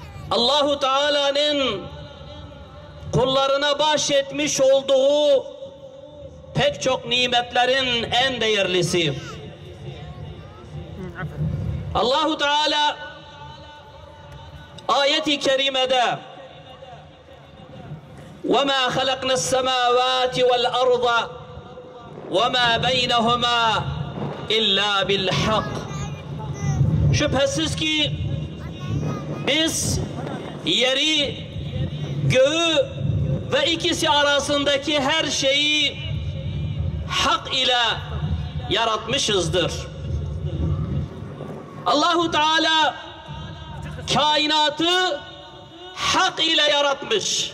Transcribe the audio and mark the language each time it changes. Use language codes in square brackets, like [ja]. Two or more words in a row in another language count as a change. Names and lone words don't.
[tr] Allahu Teala'nın kullarına bahşetmiş olduğu pek çok nimetlerin en değerlisi. [ar] الله تعالى [tr] ayet-i kerimede [ar] وَمَا خَلَقْنَا السَّمَاوَاتِ وَالْأَرْضَ وَمَا بَيْنَهُمَا إِلَّا بِالْحَقِّ. [tr] Şüphesiz ki biz yeri, göğü ve ikisi arasındaki her şeyi hak ile yaratmışızdır. Allahu Teala kainatı hak ile yaratmış.